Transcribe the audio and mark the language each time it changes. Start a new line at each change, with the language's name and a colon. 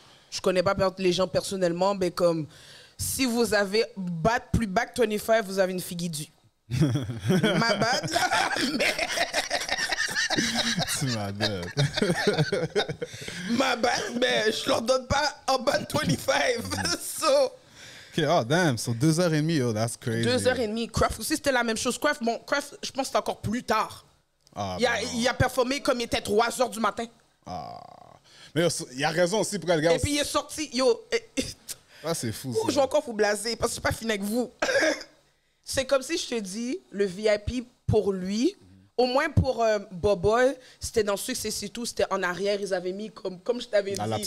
French: Je connais pas les gens personnellement, mais comme si vous avez plus bas que 25, vous avez une figure due. Ma bad, là, mais... Tu m'as dit. Ma bad, mais je leur donne pas en bas de 25.
English: So... OK, oh damn, so 2h30, oh, that's crazy. 2h30.
French: Craft aussi, c'était la même chose. Craft, je pense que c'est encore plus tard. Ah, il a performé comme il était 3h du matin. Ah. Mais il a raison aussi pour le gars. Et puis il est sorti, yo. Ah, c'est fou. Je vais encore vous blaser parce que je suis pas fini avec vous. C'est comme si je te dis, le VIP pour lui, au moins pour Boboy, c'était dans ce que c'est tout, c'était en arrière, ils avaient mis comme je t'avais dit.